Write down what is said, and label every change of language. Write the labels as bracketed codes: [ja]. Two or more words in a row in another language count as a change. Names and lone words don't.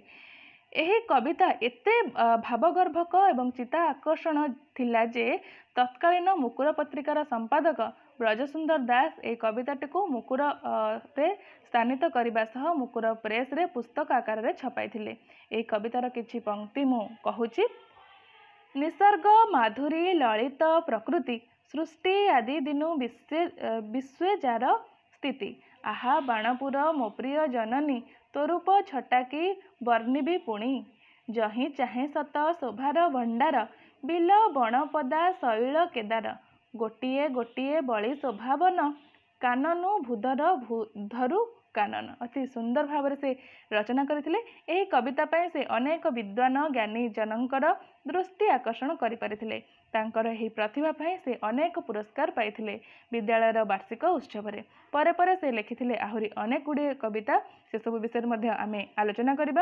[or] ଏହି କବିତା ଏତେ ଭାବଗର୍ଭକ ଏବଂ ଚିତା ଆକର୍ଷଣ ଥିଲା ଯେ ତତ୍କାଳୀନ ମୁକୁର ପତ୍ରିକାର ସମ୍ପାଦକ ବ୍ରଜସୁନ୍ଦର ଦାସ ଏ କବିତାଟି କୁ ମୁକୁର ରେ ସ୍ଥାନିତ କରିବା ସହ ମୁକୁର ପ୍ରେସ ରେ ପୁସ୍ତକ ଆକାର ରେ ଛପାଇଥିଲେ। ଏହି କବିତାର କିଛି ପଂକ୍ତି ମୁଁ କହୁଛି। ନିସର୍ଗ ମାଧୁରୀ ଲଳିତ ପ୍ରକୃତି ସୃଷ୍ଟି ଆଦି ଦିନୁ ବିଶ୍ୱେ ଯାର ସ୍ଥିତି। ଆହା ବାଣପୁର ମୋ ପ୍ରିୟ ଜନନୀ ତୋରୂପ ଛଟାକି ବର୍ଣ୍ଣିବି ପୁଣି। ଯହିଁ ଚାହେଁ ସତ ଶୋଭାର ଭଣ୍ଡାର ବିଲ ବଣପଦା ଶୈଳ କେଦାର। ଗୋଟିଏ ଗୋଟିଏ ବଳି ଶୋଭାବନ କାନନୁ ଭୂଧର ଭୂଧରୁ କାନନ। ଅତି ସୁନ୍ଦର ଭାବ ସେ ରଚନା କରିଥିଲେ। ଏହି କବିତା ପାଇଁ ସେ ଅନେକ ବିଦ୍ୱାନ ଜ୍ଞାନୀ ଜନଙ୍କର ଦୃଷ୍ଟି ଆକର୍ଷଣ କରିପାରିଥିଲେ। ତାଙ୍କର ଏହି ପ୍ରତିଭା ପାଇଁ ସେ ଅନେକ ପୁରସ୍କାର ପାଇଥିଲେ ବିଦ୍ୟାଳୟର ବାର୍ଷିକ ଉତ୍ସବ ରେ। ପରେ ପରେ ସେ ଲେଖିଥିଲେ ଆହୁରି ଅନେକ ଗୁଡ଼ିଏ କବିତା। ସେ ସବୁ ବିଷୟ ମଧ୍ୟରେ ଆମେ ଆଲୋଚନା କରିବା।